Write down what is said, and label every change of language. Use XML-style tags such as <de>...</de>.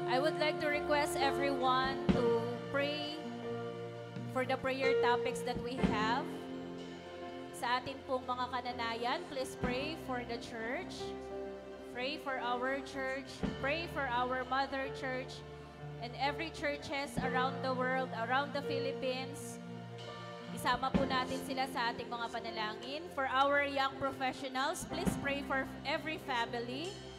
<en>would like to request everyone to pray for the prayer topics that we have.</en> <tl>Sa atin pong mga kananayan,</tl> <en>please pray for the church. Pray for our church. Pray for our mother church and every churches around the world, around the Philippines.</en> <tl>Isama po natin sila sa ating mga panalangin.</tl> <en>For our young professionals, please pray for every family.</en>